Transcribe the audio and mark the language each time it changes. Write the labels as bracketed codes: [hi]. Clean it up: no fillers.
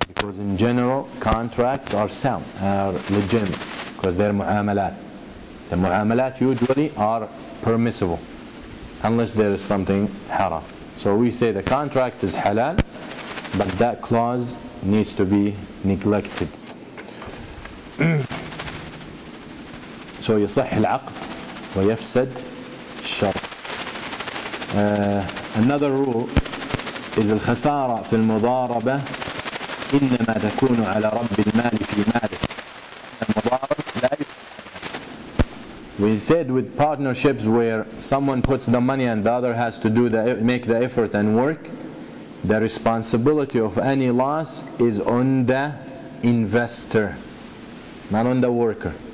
[en] Because in general, contracts are sound, are legitimate, because they're mu'amalat. The mu'amalat usually are permissible unless there is something haram. So we say the contract is halal, but that clause needs to be neglected. [ar] So يصح العقد ويفسد الشرط. [en] Another rule is [ar] الخسارة في المضاربة إنما تكون على رب المال في ماله. المضارب لا يفسد. [en] We said with partnerships where someone puts the money and the other has to make the effort and work, the responsibility of any loss is on the investor, not on the worker.